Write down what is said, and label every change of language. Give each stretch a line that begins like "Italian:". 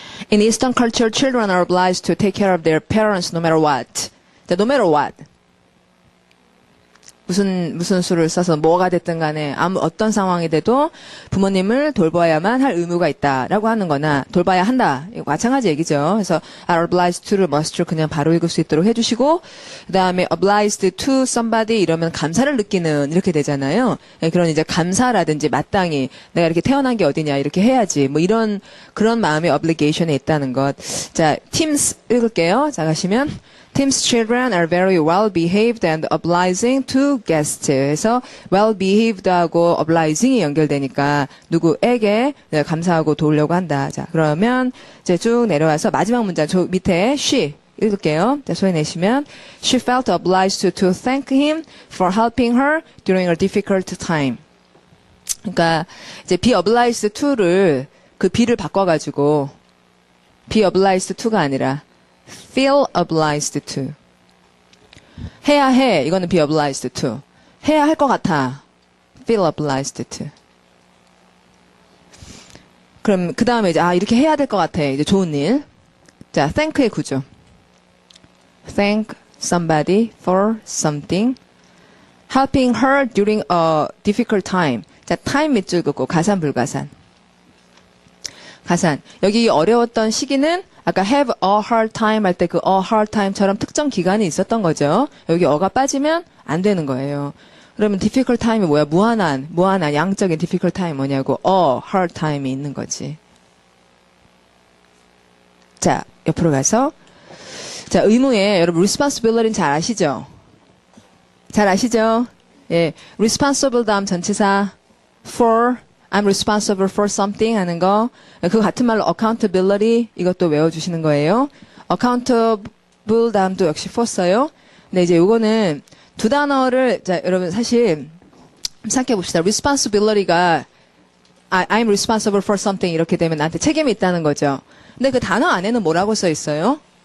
English: In Eastern culture, children are obliged to take care of their parents no matter what. 자, no matter what.
Korean: 무슨 수를 써서 뭐가 됐든 간에 어떤 상황이 돼도 부모님을 돌봐야만 할 의무가 있다라고 하는 거나 돌봐야 한다. 이거 마찬가지 얘기죠. 그래서
English: are obliged to
Korean: 를 must를 그냥 바로 읽을 수 있도록 해주시고 그 다음에
English: obliged to somebody
Korean: 이러면 감사를 느끼는 이렇게 되잖아요. 그런 이제 감사라든지 마땅히 내가 이렇게 태어난 게 어디냐 이렇게 해야지 뭐 이런 그런 마음의 obligation에 있다는 것. 자, Teams 읽을게요. 자, 가시면
English: Tim's children are very well behaved and obliging to guests.
Korean: 그래서 well behaved하고 obliging이 연결되니까 누구에게 감사하고 도우려고 한다. 자, 그러면 이제 쭉 내려와서 마지막 문장 저 밑에 she 읽을게요. 자, 소리 내시면
English: she felt obliged to thank him for helping her during a difficult time.
Korean: 그러니까 이제
English: be obliged to
Korean: 를 그 be를 바꿔가지고 be obliged to가 아니라
English: feel obliged to.
Korean: 해야 해. 이거는 be obliged to. 해야 할 것 같아.
English: feel obliged to.
Korean: 그럼 그 다음에 이제 이렇게 해야 될 것 같아. 이제 좋은 일. 자, thank의 구조.
English: thank somebody for something. helping her during a difficult time.
Korean: 자, time 밑줄 긋고 가산 불가산. 가산. 여기 어려웠던 시기는 아까 have a hard time 할 때 그 a hard time처럼 특정 기간이 있었던 거죠. 여기 어가 빠지면 안 되는 거예요. 그러면 difficult time이 뭐야? 무한한 양적인 difficult time 뭐냐고 a hard time이 있는 거지. 자, 옆으로 가서 자, 의무에 여러분 responsibility는 잘 아시죠? 잘 아시죠? 예, responsible 다음 전치사 for
English: I'm responsible for something
Korean: 하는 거. 그 같은 말로 accountability 이것도 외워주시는 거예요. accountable 다음도 역시 for 써요. 근데 이제 요거는 두 단어를 자 여러분 사실 생각해 봅시다. responsibility가
English: I'm responsible for something
Korean: 이렇게 되면 나한테 책임이 있다는 거죠. 근데 그 단어 안에는 뭐라고 써 있어요?